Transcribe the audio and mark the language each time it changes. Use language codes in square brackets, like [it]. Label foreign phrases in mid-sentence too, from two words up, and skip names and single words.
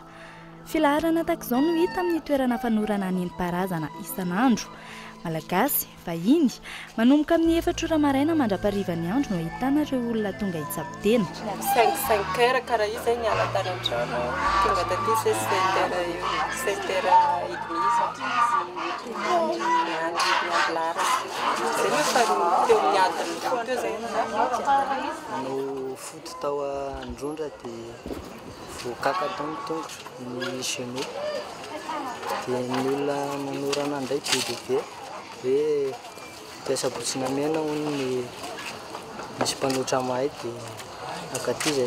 [mg] Filaharana tahak'izao no hita amin'ny toerana fanorana nentim-paharazana isan'andro. Malagasy, vahiny, manomboka amin'ny 4 ora maraina mandrapariva ny andro no ahitana ireo olona tonga hitsabo-tena. 5 heures karaha io zay niala tany an-trano, tonga taty [fr] 7 heures et demie [mg] miandry zay no fa teo miadiny teo zay. Manao foty tao Androndra dia voakaka tao ny tongotra ny Geno. Dia ny olona manorana ndraiky be hoe mpiasa-botsina mena hono ny misy mpanotra mahay dia akaty zay.